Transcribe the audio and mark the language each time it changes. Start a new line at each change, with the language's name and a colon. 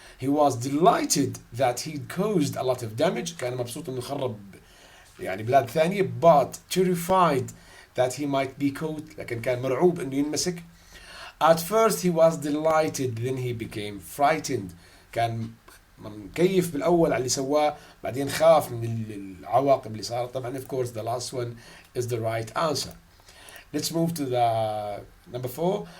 English: He was delighted that he'd caused a lot of damage.
Arabic: كان مبسوط انه خرب يعني بلاد ثانية.
English: But terrified that he might be caught.
Arabic: لكن كان مرعوب انه ينمسك.
English: At first he was delighted, then he became frightened.
Arabic: كان مكيف بالاول على اللي سواه بعدين خاف من العواقب اللي صارت. طبعا
English: of course the last one is the right answer. Let's move to the number 4.